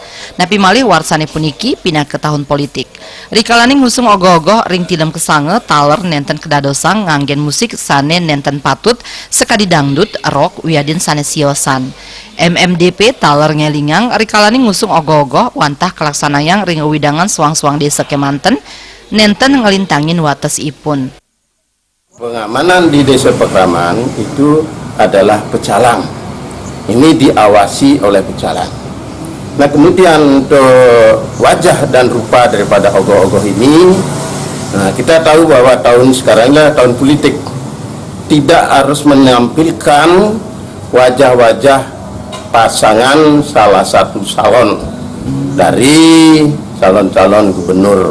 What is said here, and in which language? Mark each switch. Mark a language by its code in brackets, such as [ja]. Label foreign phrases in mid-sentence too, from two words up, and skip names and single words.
[ban] Napi malih warsane puniki [id] pindah ke tahun politik. [ban] Rikalaning ngusung ogoh-ogoh ring tilem kesange taler nenten kedadosang nganggen musik sane nenten patut sekadi dangdut, rock, wiadin sanesiosan. MMDP taler ngelingang rikalaning ngusung ogoh-ogoh wantah kelaksanayang ring widangan suang-suang desa kemanten nenten ngelintangin wates ipun. [id] Pengamanan di Desa Pekraman itu adalah pecalang. Ini diawasi oleh pecalang. Nah, kemudian untuk wajah dan rupa daripada ogoh-ogoh ini, kita tahu bahwa tahun sekarangnya tahun politik. Tidak harus menampilkan wajah-wajah pasangan salah satu calon dari calon-calon gubernur.